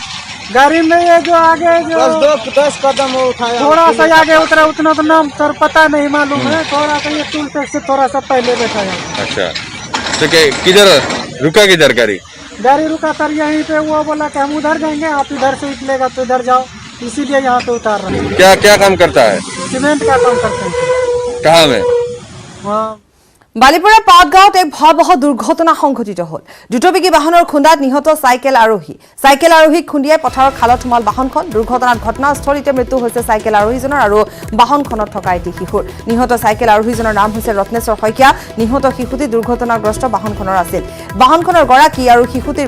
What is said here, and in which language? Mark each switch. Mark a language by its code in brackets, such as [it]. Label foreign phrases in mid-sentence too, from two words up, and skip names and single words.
[hi] ये जो आगे जो 10 कदम उठाया थोड़ा सा आगे उतरा उतना तो नाम सर पता नहीं मालूम है थोड़ा सा ये [en] toll tax [hi] से थोड़ा सा पहले बैठाया अच्छा तो किधर रुका किधर गाड़ी रुका सर यहीं पे वो बोला कि हम उधर जाएंगे आप इधर से निकलेगा तो इधर जाओ इसीलिए यहाँ पे उतार रहे हैं क्या काम करता है सीमेंट का काम करते हैं कहाँ में [as] বালিপৰা পাটগাঁৱত এক ভয়াবহ দুৰ্ঘটনা সংঘটিত হ'ল দ্ৰুতবেগী বাহনৰ খুন্দাত নিহত চাইকেল আৰোহীক খুন্দিয়াই পথাৰৰ খালত সোমাল বাহনখন দুৰ্ঘটনাত ঘটনাস্থলীতে মৃত্যু হৈছে চাইকেল আৰোহীজনৰ আৰু বাহনখনত থকা এটি শিশুৰ নিহত চাইকেল আৰোহীজনৰ নাম হৈছে ৰত্নেশ্বৰ শইকীয়া নিহত শিশুটি দুৰ্ঘটনাগ্ৰস্ত বাহনখনৰ আছিল বাহনখনৰ গৰাকী আৰু শিশুটিৰ